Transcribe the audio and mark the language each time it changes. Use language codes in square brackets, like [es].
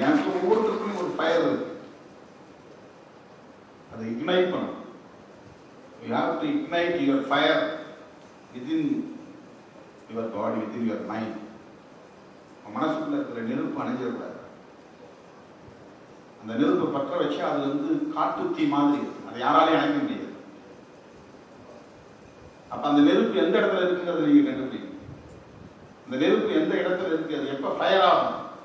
[ta] எனக்கு ஒவ்வொருத்தருக்கும் ஒரு ஃபயர் இருக்கு, அதை இக்னைட் பண்ணணும். [en] You have to ignite your fire within your body, within your mind. [ta] மனசுக்குள்ள இருக்கிற நெருப்பு அணைஞ்சிடக்கூடாது. அந்த நெருப்பை பற்ற வச்சு அது காட்டு தீ மாதிரி இருக்கும், அதை யாராலையும் அணைக்க முடியாது. அப்ப அந்த நெருப்பு எந்த இடத்துல இருக்குங்கிறத நீங்க கண்டுபிடிக்கணும். அந்த நெருப்பு எந்த இடத்துல இருக்கு, அது எப்ப ஃபயர் ஆகும்.